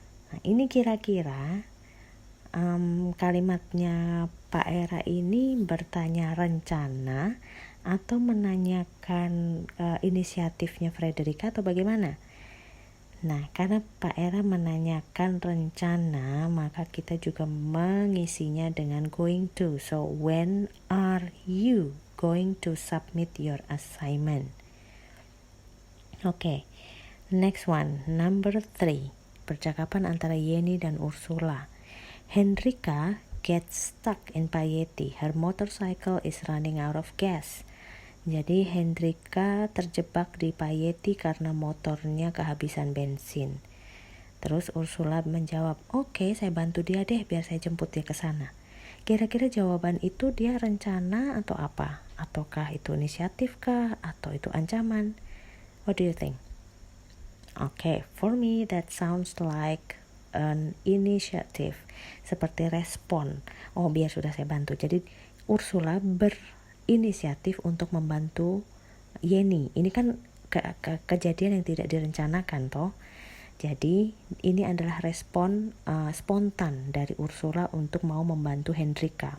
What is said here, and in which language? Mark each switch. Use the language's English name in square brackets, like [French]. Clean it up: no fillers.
[Indonesian] Nah, ini kira-kira kalimatnya Pak Era ini bertanya rencana atau menanyakan inisiatifnya Frederica atau bagaimana? Nah, karena Pak Era menanyakan rencana, maka kita juga mengisinya dengan going to. [English] So, when are you going to submit your assignment? Okay, next one, number 3. [Indonesian] Percakapan antara Yeni dan Ursula. [English] Henrika gets stuck in Payeti. Her motorcycle is running out of gas. [Indonesian] Jadi Henrika terjebak di Payeti karena motornya kehabisan bensin. Terus Ursula menjawab, oke, saya bantu dia deh biar saya jemput dia ke sana. Kira-kira jawaban itu dia rencana atau apa? Ataukah itu inisiatif kah? Atau itu ancaman? [English] What do you think? Okay, for me that sounds like an initiative. [Indonesian] Seperti respon. Oh, biar sudah saya bantu. Jadi Ursula inisiatif untuk membantu Yeni. Ini kan kejadian yang tidak direncanakan toh. Jadi ini adalah respon spontan dari Ursula untuk mau membantu Henrika.